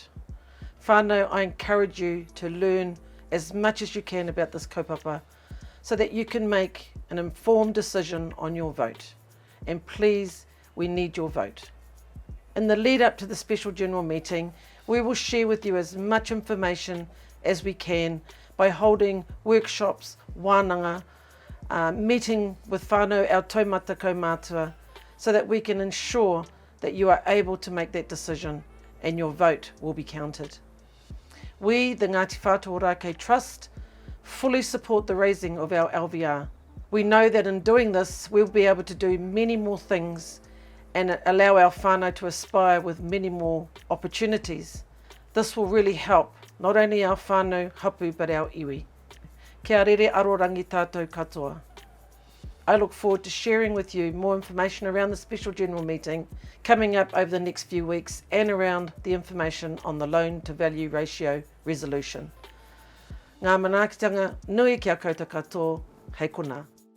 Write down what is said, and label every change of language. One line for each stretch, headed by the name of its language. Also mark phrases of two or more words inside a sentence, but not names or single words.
English: Whānau, I encourage you to learn as much as you can about this kaupapa so that you can make an informed decision on your vote. And please, we need your vote. In the lead up to the special general meeting, we will share with you as much information as we can by holding workshops, wānanga, meeting with whānau, our
Māori: taumata kaumātua,
English: so that we can ensure that you are able to make that decision and your vote will be counted. We, the Ngāti Whātua Ōrākei Trust, fully support the raising of our LVR. We know that in doing this, we'll be able to do many more things and allow our whānau to aspire with many more opportunities. This will really help not only our
Māori: whānau hapu
English: but our iwi.
Māori: Kia rere arorangi tātou katoa.
English: I look forward to sharing with you more information around the special general meeting coming up over the next few weeks and around the information on the loan to value ratio resolution.
Māori: Ngā manaakitanga nui kia koutou katoa, hei kona.